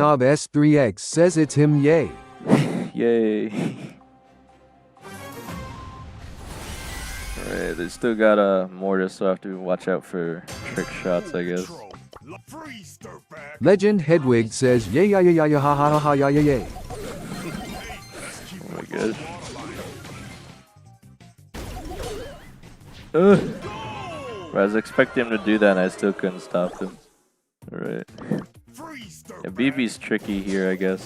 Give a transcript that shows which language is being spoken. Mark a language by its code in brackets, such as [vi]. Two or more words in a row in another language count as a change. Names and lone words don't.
[en] Ivanov S3X says it's him, yay. Yay. Alright, they still got a Mortis, so I have to watch out for trick shots, I guess. control. Freeze, dirtbag. Legend Hedwig says yay ya ya ya ya ha ha ha ya ya yay. Oh my gosh. Ugh. I was expecting him to do that and I still couldn't stop him. Alright. Freeze, Yeah, dirtbag. BB's tricky here, I guess.